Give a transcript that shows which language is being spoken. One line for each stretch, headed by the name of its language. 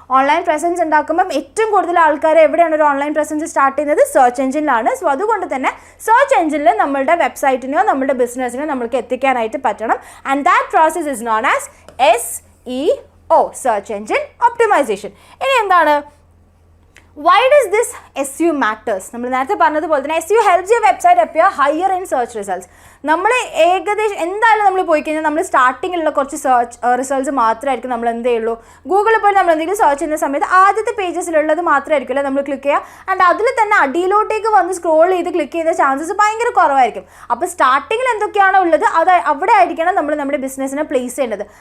Malayalam: Online presence ഉണ്ടാക്കുമ്പം ഏറ്റവും കൂടുതൽ ആൾക്കാർ എവിടെയാണ് ഒരു ഓൺലൈൻ പ്രസൻസ് സ്റ്റാർട്ട് ചെയ്യുന്നത്? സെർച്ച് എഞ്ചിനിലാണ്. സോ അതുകൊണ്ട് തന്നെ സെർച്ച് എഞ്ചിനിൽ നമ്മളുടെ വെബ്സൈറ്റിനെയോ നമ്മുടെ ബിസിനസ്സിനെയോ നമ്മൾക്ക് എത്തിക്കാനായിട്ട് പറ്റണം.
English: And that process is known as SEO, search engine optimisation.
Malayalam: ഇനി എന്താണ്?
English: Why does this SEO matters?
Malayalam: നമ്മൾ നേരത്തെ പറഞ്ഞതുപോലെ തന്നെ
English: SEO helps your website appear higher in search results.
Malayalam: നമ്മൾ ഏകദേശം എന്തായാലും നമ്മൾ പോയി കഴിഞ്ഞാൽ നമ്മൾ സ്റ്റാർട്ടിങ്ങിലുള്ള കുറച്ച് സെർച്ച് റിസൾട്ട്സ് മാത്രമായിരിക്കും നമ്മൾ എന്തേ ഉള്ളൂ. ഗൂഗിളിൽ പോയി നമ്മൾ എന്തെങ്കിലും സെർച്ച് ചെയ്യുന്ന സമയത്ത് ആദ്യത്തെ പേജസിലുള്ളത് മാത്രമായിരിക്കുമല്ലോ നമ്മൾ ക്ലിക്ക് ചെയ്യുക. ആൻഡ് അതിൽ തന്നെ അടിയിലോട്ടേക്ക് വന്ന് സ്ക്രോൾ ചെയ്ത് ക്ലിക്ക് ചെയ്യുന്ന ചാൻസസ് ഭയങ്കര കുറവായിരിക്കും. അപ്പോൾ സ്റ്റാർട്ടിങ്ങിൽ എന്തൊക്കെയാണോ ഉള്ളത് അത് അവിടെ ആയിരിക്കണം നമ്മൾ നമ്മുടെ ബിസിനസ്സിനെ പ്ലേസ് ചെയ്യേണ്ടത്.